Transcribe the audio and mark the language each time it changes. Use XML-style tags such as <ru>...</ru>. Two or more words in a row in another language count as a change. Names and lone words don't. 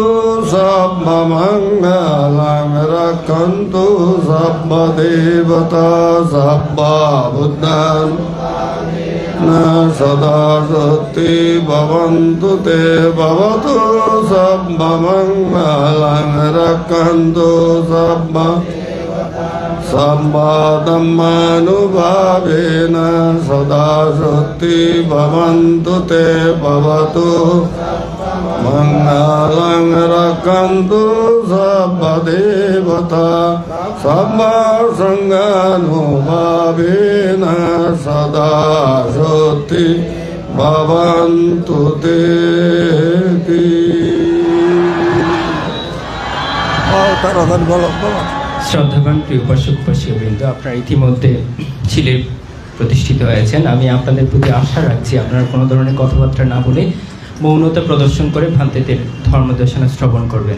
<pi>sabba mangalang rakhantu sabba devata sabba buddhan Na sada sati bhavantu te bhavatu sabba mangalang rakhantu sabba Sabba dhammanubhavena sada sati bhavantu te bhavatu Mangalang rakhantu sabba devata sabba sanganubhavena sada sati bhavantu te</pi> <bn>তাড়াতাড়ি বলো বলো শ্রদ্ধাবান প্রিয় উপাসক উপাসিকাবৃন্দ, আপনারা ইতিমধ্যে ছিলে প্রতিষ্ঠিত হয়েছেন। আমি আপনাদের প্রতি আশা রাখছি আপনারা কোনো ধরনের কথাবার্তা না বলে মৌনতা প্রদর্শন করে ভান্তিদের ধর্মদেশনা শ্রবণ করবেন।</bn>